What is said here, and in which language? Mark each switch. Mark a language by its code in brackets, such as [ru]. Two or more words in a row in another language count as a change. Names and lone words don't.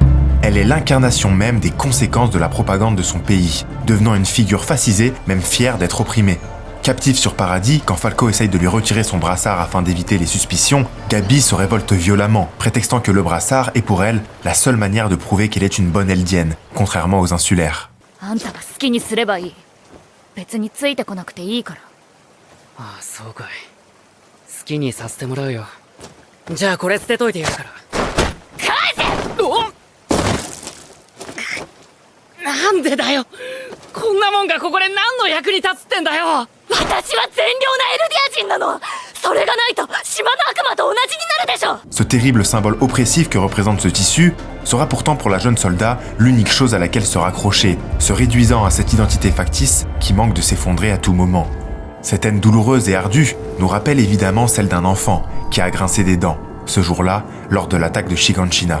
[fr] Elle est l'incarnation même des conséquences de la propagande de son pays, devenant une figure fascisée, même fière d'être opprimée. Captive sur Paradis, quand Falco essaye de lui retirer son brassard afin d'éviter les suspicions, Gabi se révolte violemment, prétextant que le brassard est pour elle la seule manière de prouver qu'elle est une bonne Eldienne, contrairement aux insulaires. [ja] あんたが好きにすればいい。別についてこなくていいから。ああ、そうかい。好きにさせてもらうよ。じゃあこれ捨てといてやるから。返せ！お！なんでだよ。こんなもんがここで何の役に立つってんだよ。私は善良なエルディア人なの。それがないと島の悪魔と同じになるでしょ。 [fr] Ce terrible symbole oppressif que représente ce tissu sera pourtant pour la jeune soldat l'unique chose à laquelle se raccrocher, se réduisant à cette identité factice qui manque de s'effondrer à tout moment. Cette haine douloureuse et ardue nous rappelle évidemment celle d'un enfant qui a grincé des dents, ce jour-là, lors de l'attaque de Shiganshina.